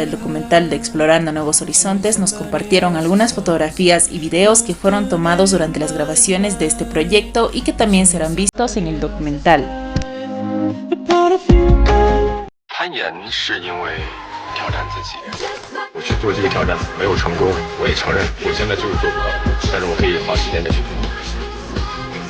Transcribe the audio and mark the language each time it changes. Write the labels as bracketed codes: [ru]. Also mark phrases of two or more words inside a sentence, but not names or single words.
[es] del documental de Explorando Nuevos Horizontes nos compartieron algunas fotografías y videos que fueron tomados durante las grabaciones de este proyecto y que también serán vistos en el documental. [zh] 攀岩是因为挑战自己，我去做这个挑战没有成功，我也承认，我现在就是做不到，但是我可以花时间再去做。